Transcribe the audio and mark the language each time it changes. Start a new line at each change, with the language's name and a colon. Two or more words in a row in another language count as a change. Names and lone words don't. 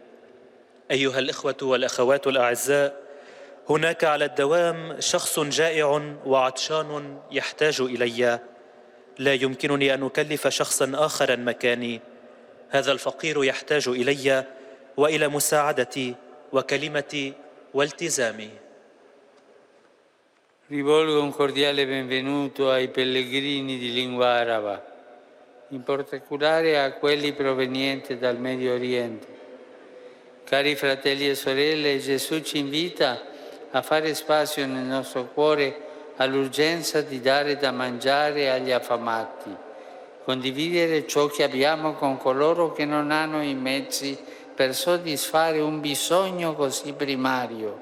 Arabic: أيها الإخوة والأخوات الأعزاء، هناك على الدوام شخص جائع وعطشان يحتاج إلي. لا يمكنني أن أكلف شخصا آخرا مكاني. هذا الفقير يحتاج إلي وإلى مساعدتي وكلمتي والتزامي.
Italian: Rivolgo un cordiale benvenuto ai pellegrini di lingua araba, in particolare a quelli provenienti dal Medio Oriente. Cari fratelli e sorelle, Gesù ci invita a fare spazio nel nostro cuore all'urgenza di dare da mangiare agli affamati, condividere ciò che abbiamo con coloro che non hanno i mezzi per soddisfare un bisogno così primario.